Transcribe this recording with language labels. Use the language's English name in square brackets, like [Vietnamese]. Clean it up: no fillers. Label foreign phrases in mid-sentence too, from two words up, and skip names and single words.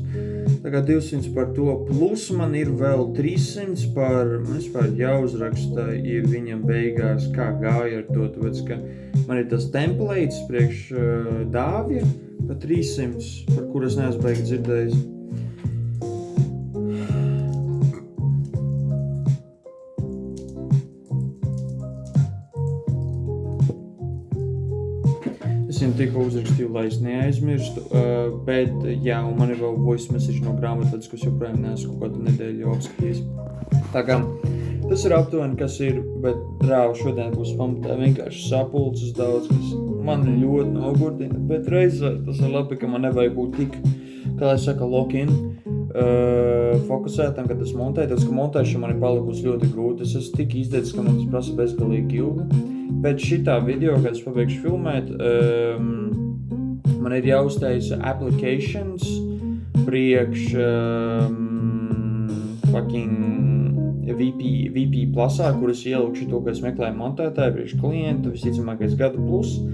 [Latvian] Tā kā 200 par to, plus man ir vēl 300 man vispār jāuzraksta ir viņam beigās, kā gāja ar to, tāpēc, ka man ir tas templates priekš Dāvja pa 300, par kur es neesmu beigi dzirdējis. Es viņam tikko uzrakstīju, lai es neaizmirstu, bet jā, un man ir vēl [English] voice message [Latvian] no grāmatvedis, kas joprojām neesmu kaut kādu nedēļu jau apskatījis. Tā kā tas ir aptuveni, kas ir, bet reāli šodien būs pamatā vienkārši sapulces daudz, kas man ļoti nogurdina, bet reizē tas ir labi, ka man nevajag būt tik, kā lai saka, lock-in, fokusētam, kad es montēju, tāpēc, ka montēšana man ir palikusi ļoti grūti. Es esmu tik izdeicis, ka man tas prasa bezgalīgi ilgi. Pēc šitā video, kad es pabeigšu filmēt, man ir jāuztaisa applications priekš VP plusā, kur es ielikšu to, ka es meklēju montētāju priekš klienta, visticamākais gadu plus.